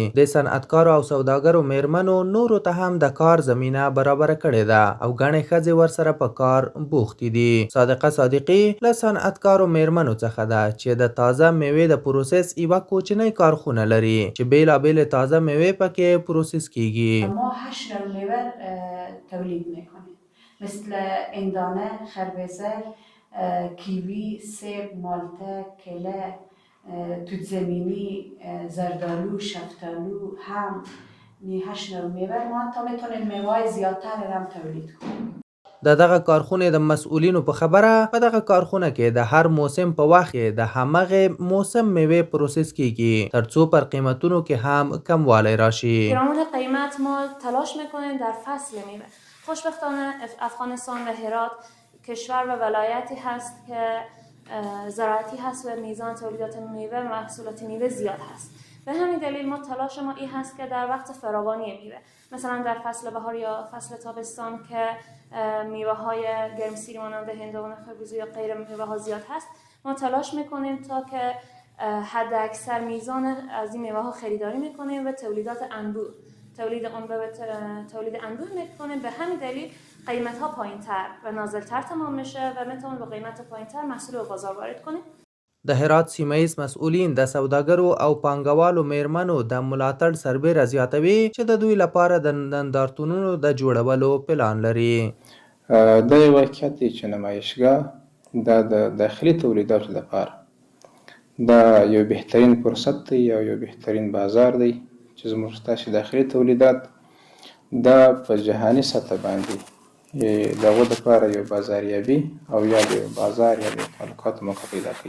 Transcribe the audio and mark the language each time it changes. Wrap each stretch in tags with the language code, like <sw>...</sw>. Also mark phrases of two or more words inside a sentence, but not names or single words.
<ps>د صنعتکارو او سوداګرو میرمنو نورو ته هم د کار زمینه برابره کړې ده او ګڼې ښځې ورسره په کار بوختې دي. صادقه صادقي له صنعتکارو میرمنو څخه ده چې د تازه میوې د پروسس یوه کوچنۍ کارخونه لري چې بیلابیل تازه میوې پکې پروسس کیږي.</ps> <fa>ما 8 نوع میوه تولید میکنیم، مثل اندانه، خربزه، کیوی، سیب، مالته، کله، توت زمینی، زردالو، شفتالو، هم 8 نوع میوه. ما تا میتونیم میوه زیادتر هم تولید کنیم.</fa> <ps>د دغه کارخونې د مسئولینو په خبره په دغه کارخونه کې د هر موسم په وخت کې د همغه موسم میوه پروسس کیږي ترڅو پر قیمتونو کې هم کموالی راشي.</ps> <fa>پیرامون قیمت ما تلاش میکنیم در فصل میوه. خوشبختانه افغانستان و هرات کشور و ولایتی هست که زراعتی هست و میزان تولیدات میوه و محصولات میوه زیاد هست. به همین دلیل ما تلاش ما این هست که در وقت فراوانی میوه، مثلا در فصل بهار یا فصل تابستان که میوه های گرمسیری مانند هندوانه، خربوزه یا غیر میوه ها زیاد هست، ما تلاش میکنیم تا که حد اکثر میزان از این میوه ها خریداری میکنیم و تولید انبوه میکنیم. به همین دلیل قیمت ها پایین تر و نازل تر تمام میشه و میتونیم با قیمت پایین تر محصول به بازار وارد کنیم.</fa> <ps>د هرات سیمه ایز مسئولین د سوداګرو او پانګوالو میرمنو د ملاتړ سربیره زیاتوي چې د دوی لپاره د نندارتونونو د جوړولو پلان لري. دا یو واقعیت دی چې نمایشګاه د داخلي تولیداتو لپاره دا یو بهترین فرصت دی او یو بهترین بازار دی چې زموږ ستاسې داخلي تولیدات دا په جهاني سطح باندې د هغو دپاره یو بازاریابي او یا د بازار یا د تعلقاتو موقع پیدا کوي.</ps>